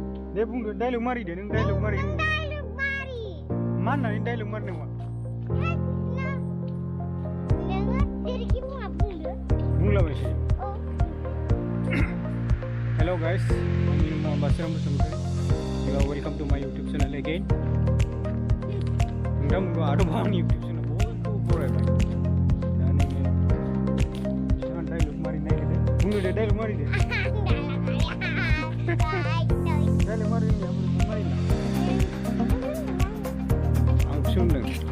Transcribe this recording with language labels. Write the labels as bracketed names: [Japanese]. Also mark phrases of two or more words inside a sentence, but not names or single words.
[Bodo] दे बुंदो [English] dialogue mari [Bodo] दे नों डायलग मारि मा होननानै डायलग मारिनांगौ बुंलाबायसै [English] hello guys [Bodo] आंनि मुङा रवdwmpuri [English] you are welcome to my YouTube channel again [Bodo] नोंथांमोनखौ आरोबाव आंनि [English] YouTube channel [Bodo] बयखौबो बरायबाय दा नोङो बिथाङा डायलग मारिनो नागिरदों बुंदो दे डायलग मारि दे डायलग मारिनो मारिला आं सोंदों